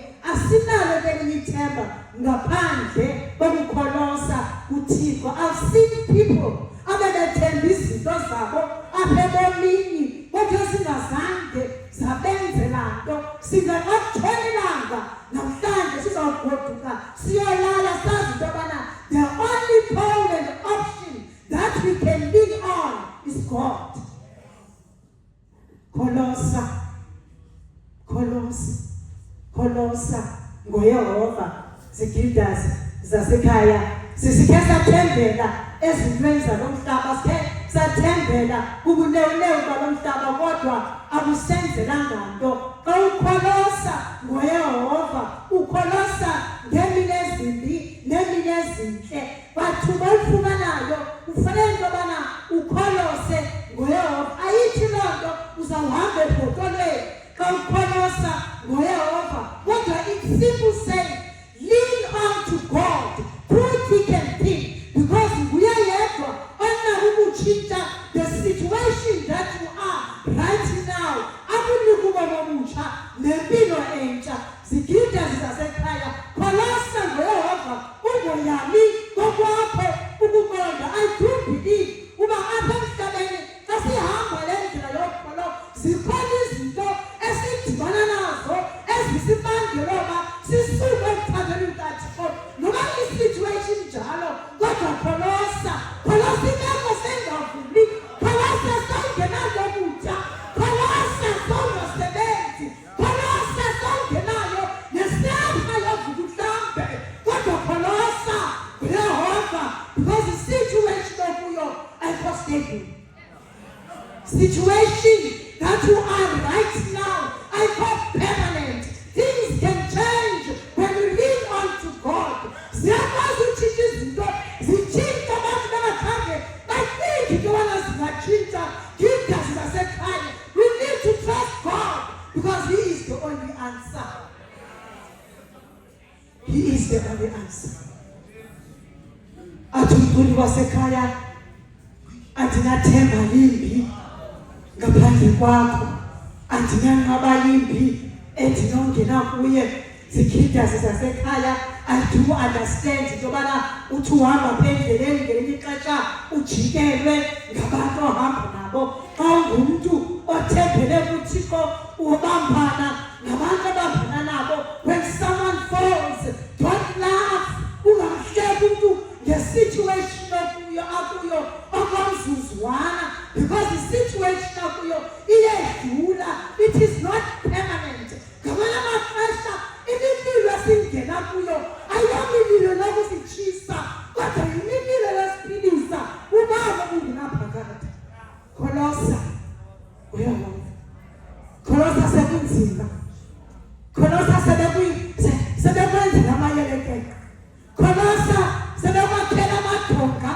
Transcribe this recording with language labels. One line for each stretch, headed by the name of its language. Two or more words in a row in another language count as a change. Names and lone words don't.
Xhosa: Asinalo elinye ithemba ngaphandle kokukholosa kuThixo.
English: I've seen people
Xhosa: abebethemba izinto zabo apha ebomini kodwa singazange zabenzela nto. Singakatholelanga namhlanje sizawugoduka siyolala sazi into yobana
English: the only pole and option that we can lean on is God.
Xhosa: Kholosa, kholosa, kholosa ngoYehova. Zigildas zasekhaya sisikhe sathembela ezintweni zalo mhlaba, sikhe sathembela kubunewunewu balo mhlaba, kodwa abusenzelanga nto. Xa ukholosa ngoYehova, ukholosa ngemini ezimbi nemini ezintle, bathuba olifumanayo ufanele into yobana ukholose ngoYehova. Ayithi loo nto uzawuhamba ebhotolweni xa ukholosa ngoYehova, kodwa
English: it's simple saying, lean on to God through thick and thin, because
Xhosa: nguye yedwa onako ukutshintsha
English: the situation that you are right now,
Xhosa: akunika ubomi obutsha nempilo entsha. Zigildas zasekhaya, kholosa ngoYehova, ungoyami kokwakho ukuqonda.
English: I do believe
Xhosa: uba apha emhlabeni xa sihamba le ndlela yokholo, zikhona izinto esidibana nazo ezisibangela uba sisuke emthandweni kaThixo. Noba i-situation njalo, kodwa kholosa, kholosa imeko sengavumi, kholosa sawungenanto kutya, kholosa sawungasebenzi, kholosa sawungenayo nesepha yovuka uhlambe, kodwa kholosa ngoYehova,
English: because the situation
Xhosa: okuyo ayikho
English: stable. Situation that you are right now, ayikho permanent. Things can change when you lean on to God.
Xhosa: Ziyakwazi utshintsha izinto, zitshintsha abantu bangakhange bacinge into yobana zingatshintsha. Gildas zasekhaya,
English: we need to trust God because He is the only answer. He is the only answer.
Xhosa: Athi umculi wasekhaya andinathemba limbi ngaphandle kwakho, andinanqaba limbi endinongena kuye. Zigidasi zasekhaya,
English: I do understand
Xhosa: into yobana uthi uhamba apha endleleni ngelinye ixesha ujikelwe ngabantu ohamba nabo. Xa ungumntu othembele kuThixo ubambana nabantu abambana nabo.
English: When someone falls, don't laugh.
Xhosa: Ungamhleki umntu ngesituation akuyo okwamzuzwana,
English: because the situation
Xhosa: akuyo iyedlula.
English: It is not permanent.
Xhosa: Ngamanye amaxesha imililo esingena kuyo ayomililo lokusitshisa, kodwa yimililo yesiphilisa ubaba ungenaphakade. Kholosa uyabona, kholosa sekunzima, kholosa sebekwenzela amayelekeka, kholosa sebekwakhela amadonga.